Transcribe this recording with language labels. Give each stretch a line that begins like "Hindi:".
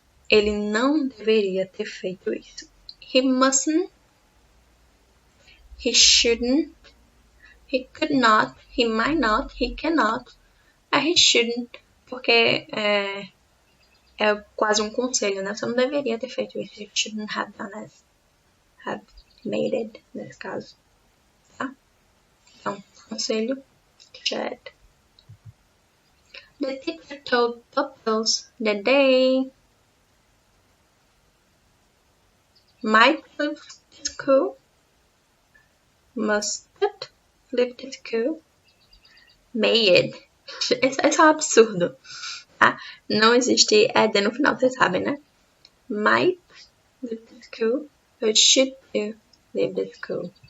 Portuguese: Ele não deveria ter feito isso.
English: He mustn't. He shouldn't. He could not. He might not. He cannot. He shouldn't.
Portuguese: Porque é quase um conselho, né? Você não deveria ter feito isso.
English: You shouldn't have done it. Have made it,
Portuguese: nesse caso. Tá? Então, conselho. Should.
English: The teacher told Bubbles that they might leave the school, mustn't leave the school, made.
Portuguese: Esse é um absurdo, tá? Não existe ED no final, vocês sabem, né?
English: Might leave the school, but should you leave the school?